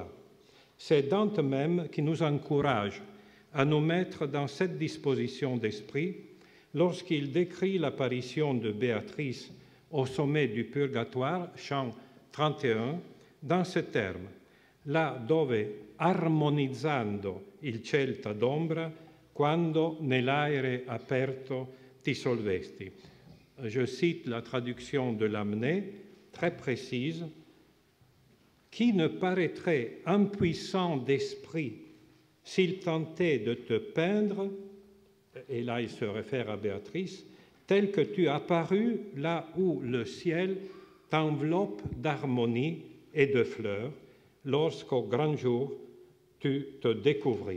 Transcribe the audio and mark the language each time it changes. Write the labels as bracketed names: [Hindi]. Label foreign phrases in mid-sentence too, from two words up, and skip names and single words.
[French] C'est Dante même qui nous encourage à nous mettre dans cette disposition d'esprit lorsqu'il décrit l'apparition de Béatrice au sommet du Purgatoire, chant 31, dans ces termes: [Italian] là dove, armonizzando il celta d'ombra, quando nell'aere aperto ti solvesti. [French] Je cite la traduction de Lamennais, très précise: qui ne paraîtrait impuissant d'esprit s'il tentait de te peindre, et là il se réfère à Béatrice, tel que tu apparus là où le ciel t'enveloppe d'harmonie et de fleurs, lorsqu'au grand jour tu te découvris.